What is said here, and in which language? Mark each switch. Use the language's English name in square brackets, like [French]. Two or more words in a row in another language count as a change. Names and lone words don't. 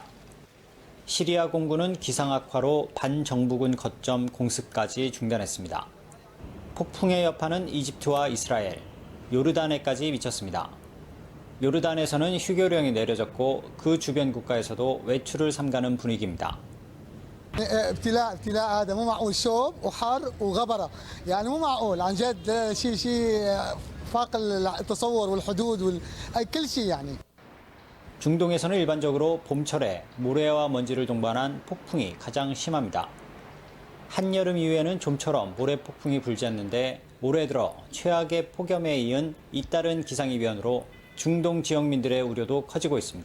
[Korean] 시리아 공군은 기상 악화로 반정부군 거점 공습까지 중단했습니다. 폭풍의 여파는 이집트와 이스라엘, 요르단에까지 미쳤습니다. 요르단에서는 휴교령이 내려졌고 그 주변 국가에서도 외출을 삼가는 분위기입니다. [Arabic] ابتلاء هذا مو معقول. شوب وحر وغبره يعني مو معقول عن جد. شيء فاق التصور والحدود كل شيء يعني. [Korean] 중동에서는 일반적으로 봄철에 모래와 먼지를 동반한 폭풍이 가장 심합니다. 한여름 이후에는 좀처럼 모래 폭풍이 불지 않는데 올해 들어 최악의 폭염에 이은 잇따른 기상이변으로 중동 지역민들의 우려도 커지고 있습니다.